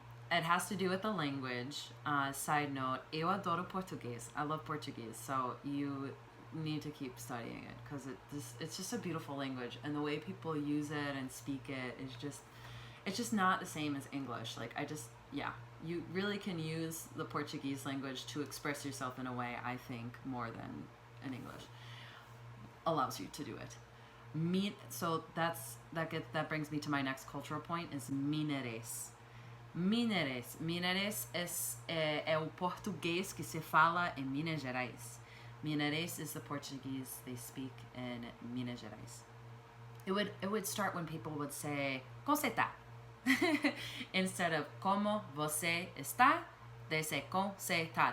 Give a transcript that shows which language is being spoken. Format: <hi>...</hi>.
<en>It has to do with the language. Side note,</en> <pt>eu adoro português.</pt> <en>I love Portuguese, so you need to keep studying it because it's just a beautiful language, and the way people use it and speak it is just, it's just not the same as English. Like you really can use the Portuguese language to express yourself in a way, I think, more than in English allows you to do it. So that brings me to my next cultural point is Mineres.</en> <pt>Mineres é o português que se fala em Minas Gerais.</pt> <en>Mineres is the Portuguese they speak in Minas Gerais. It would start when people would say</en> <pt>como você tá?</pt> <en>Instead of</en> <pt>como você está,</pt> <en>they say</en> <pt>como você tá.</pt>